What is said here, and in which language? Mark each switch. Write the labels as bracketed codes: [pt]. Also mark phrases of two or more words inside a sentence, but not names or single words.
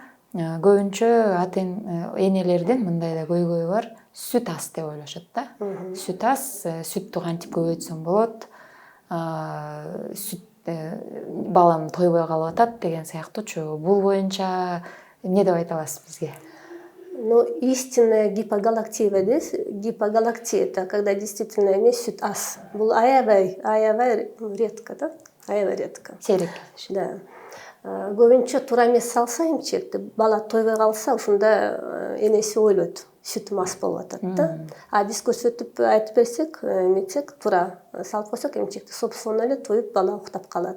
[ky] Көбүнчө ата энелердин мындай да көйгөйү бар. Сүт аз деп ойлошот да. Сүт аз, сүттү кантип көбөйтсөм болот? Сүт балам тойбой калып атат деген сыяктуучу. Бул боюнча эмне деп айта аласыз бизге? [ru] Ну, истинная гипогалактия дейбиз. Гипогалактия — это когда действительно [ky] эмес сүт аз. Бул аябай редко да, аябай редко. Сейрек. Да. Көбүнчө туура эмес салса эмчекти, бала тойбой калса, ошондо энеси ойлойт, сүтүм аз болуп атат да. А биз көрсөтүп айтып берсек, эметсек, туура салып койсок эмчекти собственно эле тоюп бала уктап калат.